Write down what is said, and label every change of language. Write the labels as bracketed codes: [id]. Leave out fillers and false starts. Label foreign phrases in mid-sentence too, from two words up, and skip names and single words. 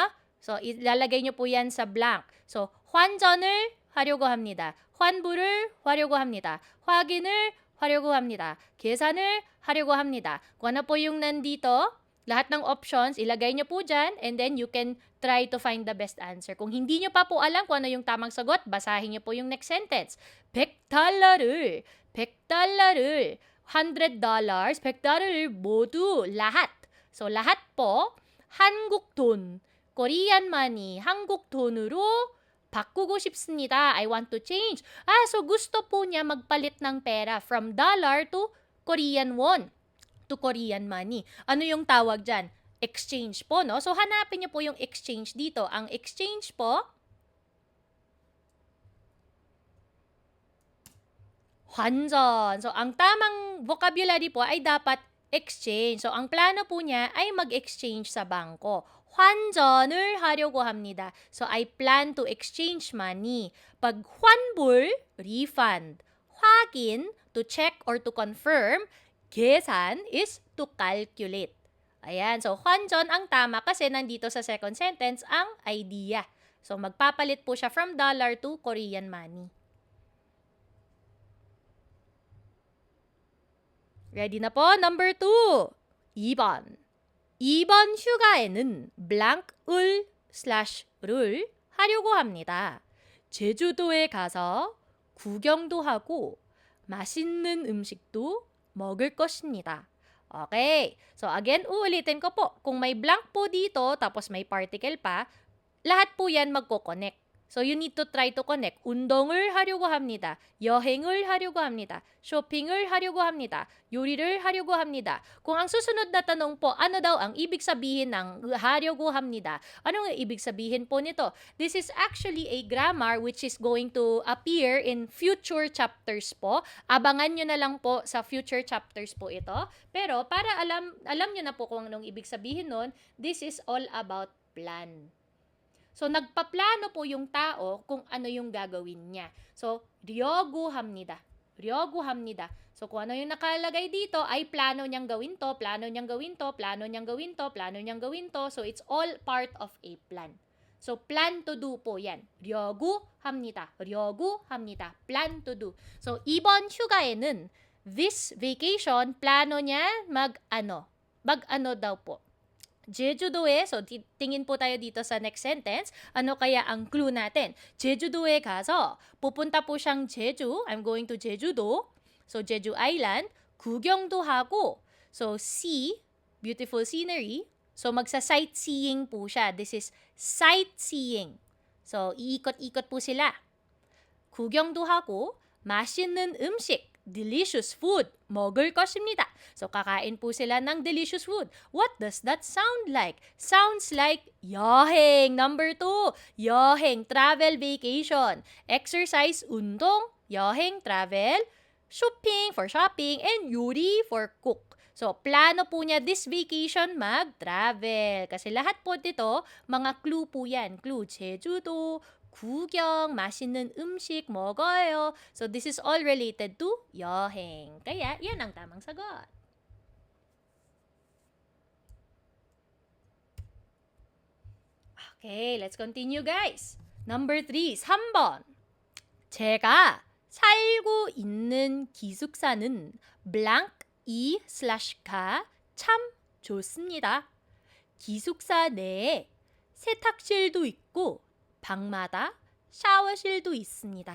[tl] So, ilalagay nyo po yan sa blank. So, [ko] 환전을 하려고 합니다. 환불을 하려고 합니다. 확인을 하려고 합니다. 계산을 하려고 합니다. [tl] Kung ano po yung nandito, lahat ng options, ilagay nyo po dyan, [en] and then you can try to find the best answer. [tl] Kung hindi nyo pa po alam kung ano yung tamang sagot, basahin nyo po yung [en] next sentence. [ko] $100를, $100를, $100, $100를 모두, [tl] lahat. So, lahat po, [ko] 한국 돈, [en] Korean money, [ko] 한국 돈으로 바꾸고 싶습니다. [en] I want to change. [tl] So gusto po niya magpalit ng pera [en] from dollar to Korean won to Korean money. [tl] Ano yung tawag dyan? Exchange po, no? So hanapin niyo po yung exchange dito. Ang exchange po, 환전. So ang tamang vocabulary po ay dapat exchange. So ang plano po niya ay mag-exchange sa bangko. [ko] 환전을 하려고 합니다. [en] So, I plan to exchange money. [tl] Pag 환불, refund. [ko] 확인, [en] to check or to confirm. 계산 is to calculate. [tl] Ayan, so 환전 ang tama kasi nandito sa [en] second sentence [tl] ang idea. So, magpapalit po siya from dollar to Korean money. Ready na po? Number 2. [ko] 2번. 이번 휴가에는 blank을/를 하려고 합니다. 제주도에 가서 구경도 하고 맛있는 음식도 먹을 것입니다. [en] Okay. So again, [tl] uulitin ko po. Kung may blank po dito, tapos may particle pa, lahat po yan magko-connect. [en] So you need to try to connect. [ko] 운동을 하려고 합니다. 여행을 하려고 합니다. 쇼핑을 하려고 합니다. 요리를 하려고 합니다. [tl] Kung ang susunod na tanong po, ano daw ang ibig sabihin ng [ko] ha려고 합니다? [tl] Ano ang ibig sabihin po nito? [en] This is actually a grammar which is going to appear in future chapters po. [tl] Abangan nyo na lang po sa [en] future chapters [tl] po ito. Pero para alam nyo na po kung anong ibig sabihin nun, [en] this is all about plan. [tl] So, nagpaplano po yung tao kung ano yung gagawin niya. [ko] So, ryogu 합니다. ryogu 합니다. [tl] So, kung ano yung nakalagay dito ay plano niyang gawin to, plano niyang gawin to, plano niyang gawin to, plano niyang gawin to. [en] So, it's all part of a plan. So, plan to do [tl] po yan. [ko] ryogu 합니다. ryogu 합니다. [en] Plan to do. So, [ko] 이번 휴가에는 [en] this vacation, [tl] plano niya mag-ano daw po. 제주도에, so tingin po tayo dito sa [en] next sentence, [tl] ano kaya ang clue natin? [ko] 제주도에 가서, [tl] pupunta po siyang 제주, [en] I'm going to [tl] 제주도, so Jeju Island, [ko] 구경도 하고, [en] so see, beautiful scenery, so [tl] magsa-sightseeing po siya. [en] This is sightseeing. So, [tl] iikot-ikot po sila. [ko] 구경도 하고, 맛있는 음식, [en] delicious food, [ko] 먹을 것입니다. [tl] So, kakain po sila ng [en] delicious food. What does that sound like? Sounds like 여행. Number 2, 여행, travel, vacation. Exercise, 운동, 여행, travel, shopping for shopping, and 요리 for cook. So, [tl] plano po niya [en] this vacation [tl] mag-travel. Kasi lahat po dito, mga clue po yan. [en] Clue, [ko] 제주도, 구경, 맛있는 음식 먹어요. [en] So, this is all related to 여행. [tl] Kaya, yan ang tamang sagot. [en] Okay, let's continue guys. Number 3, [ko] 3번. 제가 살고 있는 기숙사는 blank/가 참 좋습니다. 기숙사 내에 세탁실도 있고 방마다 샤워실도 있습니다.